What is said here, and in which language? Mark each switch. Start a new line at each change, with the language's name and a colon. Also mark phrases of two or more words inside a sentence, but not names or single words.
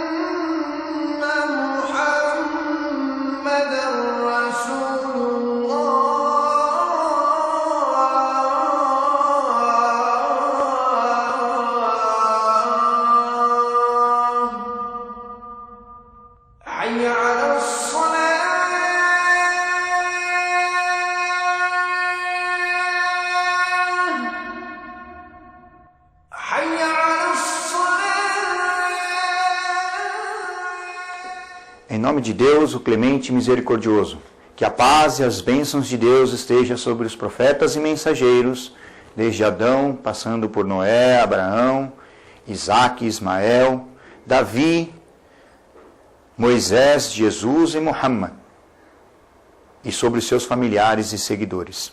Arabic: محمدا رسول الله حي على الصلاة حي على الصلاة.
Portuguese: Em nome de Deus, o clemente e misericordioso, que a paz e as bênçãos de Deus estejam sobre os profetas e mensageiros, desde Adão, passando por Noé, Abraão, Isaque, Ismael, Davi, Moisés, Jesus e Muhammad, e sobre seus familiares e seguidores.